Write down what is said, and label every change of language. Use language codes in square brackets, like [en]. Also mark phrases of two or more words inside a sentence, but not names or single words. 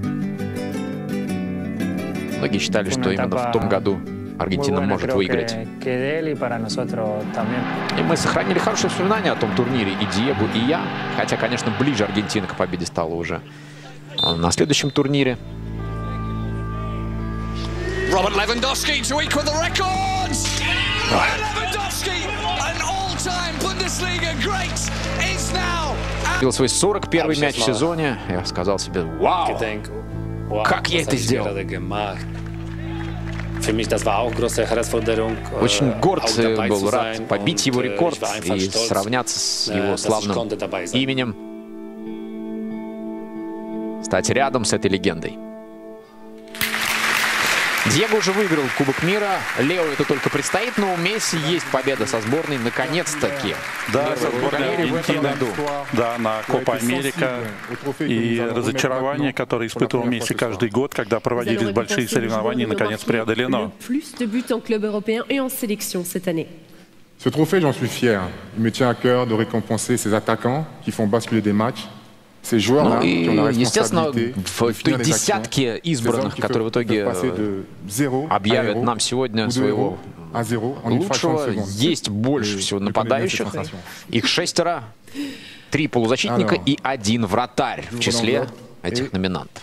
[ru] Многие считали, что именно в том году Аргентина может выиграть. И мы сохранили хорошие воспоминания о том турнире, и Диего, и я. Хотя, конечно, ближе Аргентина к победе стала уже на следующем турнире. [en] Robert Lewandowski to equal the records. Lewandowski, an all-time Bundesliga great, is now. [ru] Бил свой 41-й мяч в сезоне. Я сказал себе: вау, как я это сделал. Очень горд был, рад побить его рекорд и сравняться с его славным именем, стать рядом с этой легендой. Диего уже выиграл Кубок мира, Лео это только предстоит, но у Месси есть победа со сборной, наконец-таки. Да, со сборной Аргентины, да, на Копа Америка. И разочарование, которое испытывал Месси каждый год, когда проводились большие соревнования, наконец преодолено. [fr] Ce trophée, j'en suis fier. Il me tient à cœur de récompenser ces attaquants qui font basculer des matchs. [ru] Ну и, естественно, в той десятке избранных, которые в итоге объявят нам сегодня своего лучшего, есть больше всего нападающих. Их 6, 3 полузащитника и 1 вратарь в числе этих номинантов.